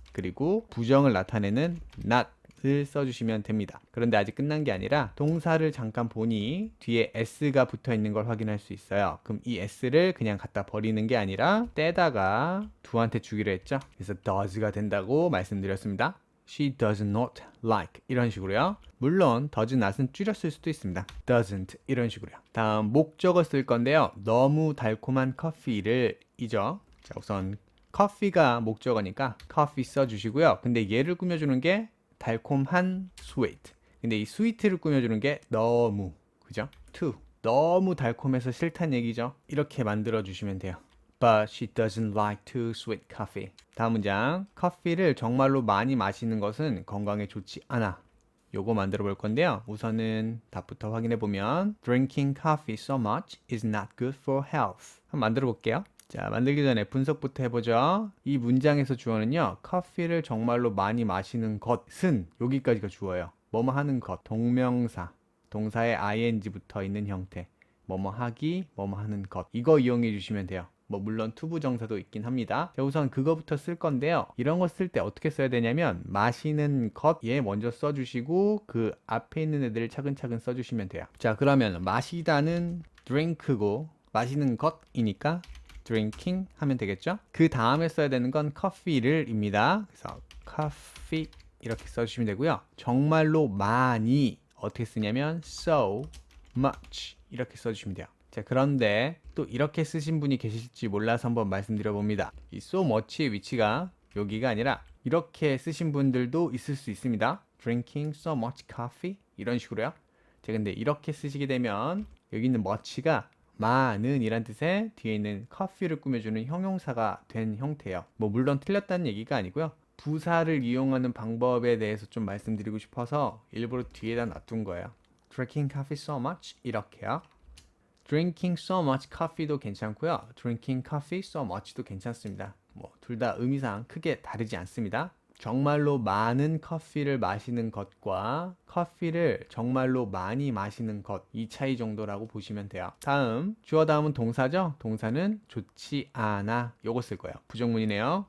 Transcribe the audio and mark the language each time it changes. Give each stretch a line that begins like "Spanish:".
Korean: 그리고 부정을 나타내는 not을 써주시면 됩니다. 그런데 아직 끝난 게 아니라 동사를 잠깐 보니 뒤에 s가 붙어 있는 걸 확인할 수 있어요. 그럼 이 s를 그냥 갖다 버리는 게 아니라 떼다가 do한테 주기로 했죠. 그래서 does가 된다고 말씀드렸습니다.
English: She does not like
Korean: 이런 식으로요. 물론 does not은 줄였을 수도 있습니다. doesn't 이런 식으로요. 다음 목적어 쓸 건데요. 너무 달콤한 커피를 이죠. 자, 우선 커피가 목적어니까 coffee 써주시고요. 근데 얘를 꾸며주는 게 달콤한 sweet. 근데 이 sweet를 꾸며주는 게 너무, 그죠?
English: too.
Korean: 너무 달콤해서 싫단 얘기죠. 이렇게 만들어 주시면 돼요.
English: But she doesn't like too sweet coffee.
Korean: 다음 문장. 커피를 정말로 많이 마시는 것은 건강에 좋지 않아. 요거 만들어 볼 건데요. 우선은 답부터 확인해 보면
English: Drinking coffee so much is not good for health.
Korean: 한번 만들어 볼게요. 자, 만들기 전에 분석부터 해보죠. 이 문장에서 주어는요. 커피를 정말로 많이 마시는 것은 여기까지가 주어예요. 뭐뭐 하는 것, 동명사, 동사에 ing 붙어 있는 형태, 뭐뭐 하기, 뭐뭐 하는 것, 이거 이용해 주시면 돼요. 뭐 물론 투부정사도 있긴 합니다. 자, 우선 그거부터 쓸 건데요. 이런 거 쓸 때 어떻게 써야 되냐면 마시는 것 얘 먼저 써주시고 그 앞에 있는 애들을 차근차근 써주시면 돼요. 자, 그러면 마시다는 drink고 마시는 것이니까 drinking 하면 되겠죠? 그 다음에 써야 되는 건 coffee를입니다. 그래서 coffee 이렇게 써주시면 되고요. 정말로 많이 어떻게 쓰냐면 so much 이렇게 써주시면 돼요. 자, 그런데 또 이렇게 쓰신 분이 계실지 몰라서 한번 말씀드려 봅니다. 이 so much의 위치가 여기가 아니라 이렇게 쓰신 분들도 있을 수 있습니다.
English: drinking so much coffee
Korean: 이런 식으로요. 자, 근데 이렇게 쓰시게 되면 여기 있는 much가 많은 이란 뜻의 뒤에 있는 커피를 꾸며주는 형용사가 된 형태예요. 뭐 물론 틀렸다는 얘기가 아니고요. 부사를 이용하는 방법에 대해서 좀 말씀드리고 싶어서 일부러 뒤에다 놔둔 거예요.
English: Drinking coffee so much
Korean: 이렇게요.
English: Drinking so much coffee도
Korean: 괜찮고요.
English: Drinking coffee so much도
Korean: 괜찮습니다. 뭐 둘 다 의미상 크게 다르지 않습니다. 정말로 많은 커피를 마시는 것과 커피를 정말로 많이 마시는 것, 이 차이 정도라고 보시면 돼요. 다음, 주어 다음은 동사죠? 동사는 좋지 않아. 요거 쓸 거예요. 부정문이네요.